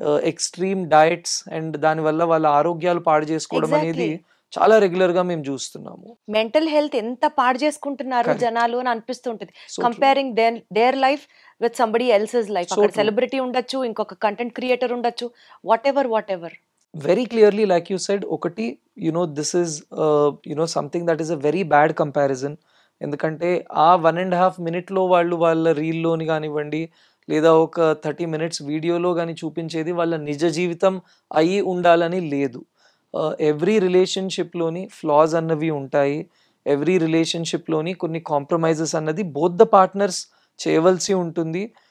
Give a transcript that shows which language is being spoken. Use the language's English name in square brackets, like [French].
[Telugu] Extreme diets and దానివల్ల వాళ్ళ ఆరోగ్యాలు పాడు చేసుకోవడం అనేది [English] exactly [Telugu] చాలా రెగ్యులర్ గా మేము చూస్తున్నాము. మెంటల్ హెల్త్ ఎంత పాడు చేసుకుంటున్నారు [English] Correct. [Telugu] జనాలు అని అనిపిస్తుంటది. [English] So true. Comparing their life with somebody else's life. So [Telugu] అక్కడ [English] True. [Telugu] సెలబ్రిటీ ఉండొచ్చు, ఇంకొక కంటెంట్ క్రియేటర్ ఉండొచ్చు, [English] Whatever. Very clearly, like you said, ఒకటి this is something that is a very bad comparison. [Telugu] ఎందుకంటే ఆ 1.5 మినిట్లో వాళ్ళు వాళ్ళ రీల్లోని కానివ్వండి లేదా ఒక 30 మినిట్స్ వీడియోలో కానీ చూపించేది వాళ్ళ నిజ జీవితం అయి ఉండాలని లేదు. ఎవ్రీ రిలేషన్షిప్లోని ఫ్లాస్ అన్నవి ఉంటాయి. ఎవ్రీ రిలేషన్షిప్లోని కొన్ని కాంప్రమైజెస్ అన్నది [English] both the partners [Telugu] చేయవలసి ఉంటుంది.